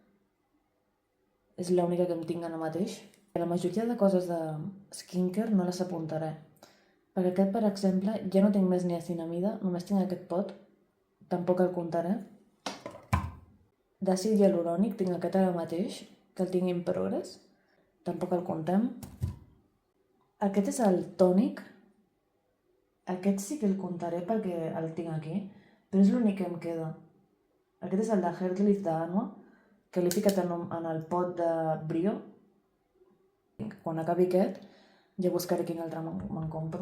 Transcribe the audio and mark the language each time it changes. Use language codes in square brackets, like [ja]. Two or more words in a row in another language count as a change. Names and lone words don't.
[ca] És l'única que em tinc ara mateix. La majoria de coses de skincare no les apuntaré. Perquè aquest, per exemple, ja no tinc més niacinamida, només tinc aquest pot. Tampoc el comptaré. D'àcid hialurònic tinc aquest ara mateix, que el tinc [en] in progress. [ca] Tampoc el comptem. Aquest és el tònic. Aquest sí que el comptaré perquè el tinc aquí, però és l'únic que em queda. Aquest és el de Hair Lift d'Anua, que l'he ficat en el pot de Brio. Quan acabi aquest, ja buscaré quin altre me'n compro.